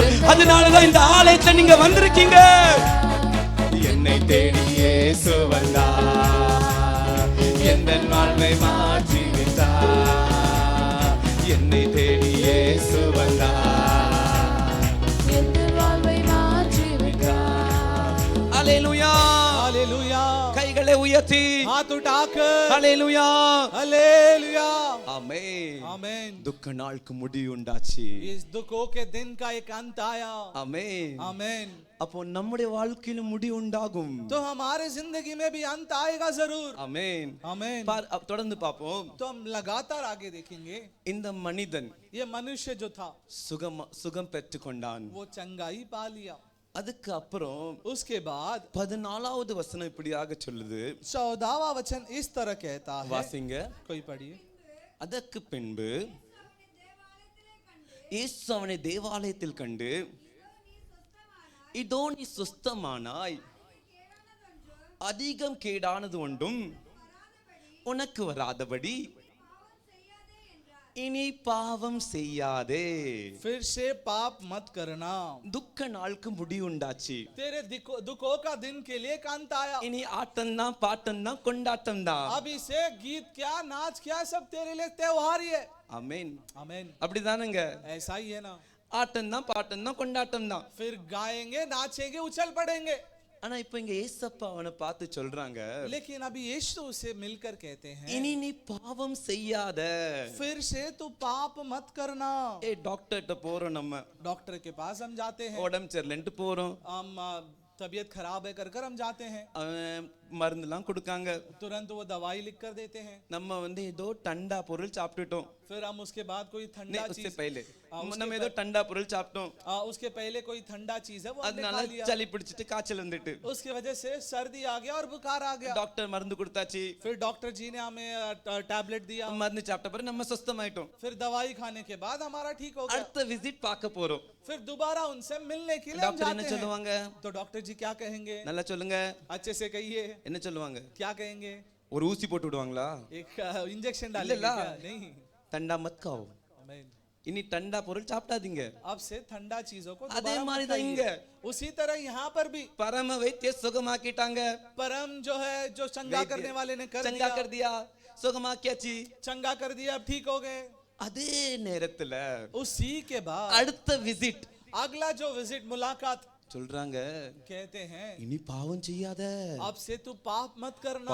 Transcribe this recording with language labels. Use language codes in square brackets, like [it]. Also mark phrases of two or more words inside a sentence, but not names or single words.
[ta] அதனாலதான் இந்த ஆலயத்துல நீங்க வந்திருக்கீங்க. என்னை தேடி இயேசு வந்தார், எந்தன் வாழ்வை மாற்றி விட்டார். என்னை தேடி இயேசு வந்தார், எந்தன் வாழ்வை மாற்றி விட்டார். அல்லேலூயா. [hi] हालेलुया। [ta] கைகளை உயர்த்தி [hi] हाथ उठाकर [ta] அல்லேலூயா. [hi] हालेलुया। [ta] ஆமென். [hi] आमेन। [ta] துக்க நாளுக்கு முடிவு உண்டாச்சு. [hi] इस दुखों के दिन का एक अंत आया। [ta] ஆமென். [hi] आमेन। [ta] அப்போ நம்முடைய வாழ்க்கையில முடிவு உண்டாகும். [hi] तो हमारे जिंदगी में भी अंत आएगा जरूर। [ta] ஆமென். [hi] आमेन। [ta] தொடர்ந்து பார்ப்போம். [hi] तो हम लगातार आगे देखेंगे। [ta] இந்த மனிதன் [hi] ये मनुष्य जो था [ta] சுகம் பெற்றுக்கொண்டான். [hi] वो चंगाई पा लिया। [ta] அதுக்கு அப்புறம் [hi] उसके बाद [ta] 14வது வசனம் இப்படியாக சொல்லுது. [hi] 14वां वचन इस तरह कहता है। [ta] வாசிங்க. [hi] कोई पढ़िए। [ta] அதற்கு பின்பு இயேசு அவனை தேவாலயத்தில் கண்டு, இதோ நீ சுஸ்தமானாய், அதிகம் கேடானது ஒன்றும் உனக்கு வராதபடி இனி பாவம் செய்யாதே. [hi] फिर से पाप मत करना। [ta] துக்க நாளுக்கு முடிவுண்டாச்சு. [hi] तेरे दुखों का दिन के लिए एक अंत आया। [ta] இனி ஆட்டம் தான், பாட்டம் தான், கொண்டாட்டம் தான். [hi] अभी से गीत क्या, नाच क्या, सब तेरे लिए त्योहार ही है। [ta] ஆமென். [hi] आमेन। [ta] அப்படிதானங்க. [hi] ऐसा ही है ना। [ta] ஆட்டம் தான், பாட்டம் தான், கொண்டாட்டம் தான். [hi] फिर गाएंगे, नाचेंगे, उछल पड़ेंगे। [ta] ஆனா இப்ப இங்க ஏசப்பா அவனை பார்த்து சொல்றாங்க, [hi] लेकिन अभी यीशु से मिलकर कहते हैं, [ta] இனி நீ பாவம் செய்யாத. [hi] फिर से तू पाप मत करना। [ta] ஏ டாக்டர்ட்ட போறோம், நம்ம [hi] डॉक्टर के पास हम जाते हैं। [ta] உடம்பு சரியில்லைன்ட்டு போறோம். [hi] हम तबीयत खराब है कर हम जाते हैं। [ta] மருந்துலாம் கொடுக்காங்க. [hi] तुरंत वो दवाई लिख कर देते हैं। [ta] நம்ம ஏதோ டண்டா பொருள் சாப்பிட்டுட்டோம். [hi] फिर हम उसके बाद कोई ठंडा उससे चीज [ta] पहले நம்ம ஏதோ டண்டா பொருள் சாப்பிட்டோம். [hi] उसके पहले कोई ठंडा चीज है वो हमने [ta] அதனால [hi] खा लिया। [ta] சளி பிடிச்சிட்டு காய்ச்சல் வந்துட்டு [hi] उसकी वजह से सर्दी आ गया और बुखार आ गया। [ta] டாக்டர் மருந்து கொடுத்தாச்சு. [hi] फिर डॉक्टर जी ने हमें टैबलेट दिया। [ta] மருந்து சாப்பிட்ட பிறகு நம்ம சுஸ்தமாயிட்டோம். [hi] फिर दवाई खाने के बाद हमारा ठीक हो गया। [ta] அடுத்த விசிட் பார்க்க போறோம். [hi] फिर दोबारा उनसे मिलने के लिए हम [ta] டாக்டர் என்ன [hi] जाते हैं। [ta] சொல்லுவாங்க? [hi] तो डॉक्टर जी क्या कहेंगे? [ta] நல்லா சொல்லுங்க. [hi] अच्छे से कहिए। [ta] என்ன சொல்லுவாங்க? [hi] क्या कहेंगे? [ta] ஒரு ஊசி போட்டு விடுவாங்களா? [hi] एक इंजेक्शन डालेंगे क्या? नहीं। ठंडा मत खाओ. आमीन। [ta] இனி டண்டா பொருள் சாப்பிடாதீங்க. [hi] अब से ठंडा चीजों को [ta] அதே [hi] दोबारा [ta] மாதிரி [hi] मत [ta] தான் இங்க. [hi] खाइए। उसी तरह यहाँ पर भी [ta] பரம வைத்திய சுகமாக்கிட்டாங்க. [hi] परम जो है, जो चंगा करने वाले ने कर चंगा दिया। कर दिया, சுகமாக்கியாச்சு. चंगा कर दिया, अब ठीक हो गए। [ta] அதே நேரத்துல [hi] उसी के बाद [ta] அடுத்த விசிட், [hi] अगला जो विजिट, मुलाकात, [ta] சொல்றாங்க [hi] कहते हैं [ta] இனி பாவம் செய்யாத, [hi] अब से तू पाप मत करना,